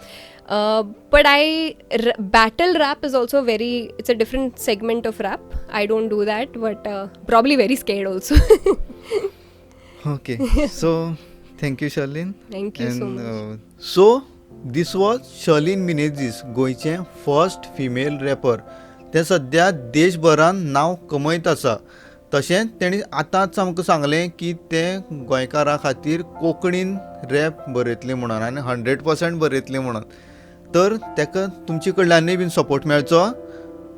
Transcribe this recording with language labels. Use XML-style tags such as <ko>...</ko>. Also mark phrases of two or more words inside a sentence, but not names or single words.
<en>But battle rap is also it's a different segment of rap. I don't do that, but probably very scared also. Okay. So, thank you, Sharlaine. Thank you so much. So, this was Sharlaine Menezes, गोंयचे first female rapper.</en> <kok>ते सद्या देशभरान नांव कमयत आसा. तशेंच तेणी आतांच आमकां सांगलें की ते गोंयकारां खातीर कोंकणीन रॅप बरयतले म्हणून आनी 100% बरयतले म्हणून. तर ताका तुमचे कडल्यानूय बीन सपोर्ट मेळचो.</kok>